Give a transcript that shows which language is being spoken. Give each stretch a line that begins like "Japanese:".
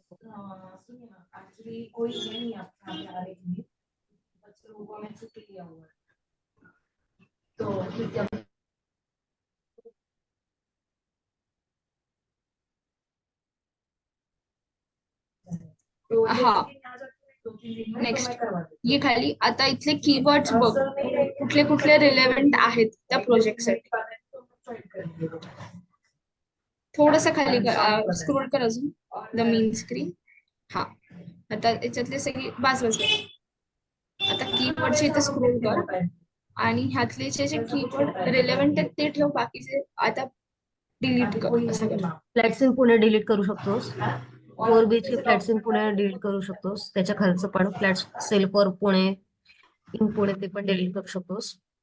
Hindi: Actually कोई है नहीं आपका यहाँ पे आ रही थी बच्चे लोगों को मैं छुट्टी लिया हुआ है तो फिर क्या तो हाँ। आ जाते हैं 2-3 दिन में
English: Next.
Hindi: तो मैं करवा देती
Marathi: ये खाली आता इथले कीवर्ड्स बघ कुठले कुठले रिलेव्हंट आहेत त्या प्रोजेक्ट साठी हूँ थोडस खाली स्क्रोल कर अजून द मेन स्क्रीन हा आता याच्यातले सगळे बस बस बस. आता कीवर्डचे इथे स्क्रोल कर आणि ह्यातले जे कीवर्ड रिलेव्हंट आहेत ते ठेव बाकीचे आता डिलीट कर असं कर फ्लॅट्स इन पुणे डिलीट करू शकतोस. 4 BHK flats in Pune delete करू शकतोस. त्याच्या खालचं पण flats sale for Pune in Pune ते पण डिलीट करू शकतोस.